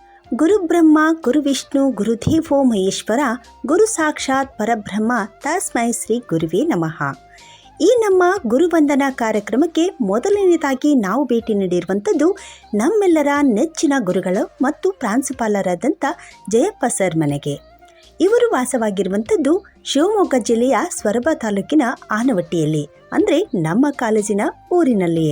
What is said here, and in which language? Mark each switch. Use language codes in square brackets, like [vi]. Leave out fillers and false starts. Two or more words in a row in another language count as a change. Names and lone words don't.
[sa] ಗುರುಬ್ರಹ್ಮ ಗುರುವಿಷ್ಣು ಗುರುದೇವೋ ಮಹೇಶ್ವರ ಗುರು ಸಾಕ್ಷಾತ್ ಪರಬ್ರಹ್ಮ ತಸ್ಮೈ ಶ್ರೀ ಗುರುವೇ ನಮಃ. [kn] ಈ ನಮ್ಮ ಗುರುವಂದನಾ ಕಾರ್ಯಕ್ರಮಕ್ಕೆ ಮೊದಲನೇದಾಗಿ ನಾವು ಭೇಟಿ ನೀಡಿರುವಂಥದ್ದು ನಮ್ಮೆಲ್ಲರ ನೆಚ್ಚಿನ ಗುರುಗಳು ಮತ್ತು ಪ್ರಾಂಶುಪಾಲರಾದಂಥ ಜಯಪ್ಪ ಸರ್ ಮನೆಗೆ. ಇವರು ವಾಸವಾಗಿರುವಂಥದ್ದು ಶಿವಮೊಗ್ಗ ಜಿಲ್ಲೆಯ ಸೊರಬ ತಾಲೂಕಿನ ಆನವಟ್ಟಿಯಲ್ಲಿ, ಅಂದರೆ ನಮ್ಮ ಕಾಲೇಜಿನ ಊರಿನಲ್ಲಿಯೇ.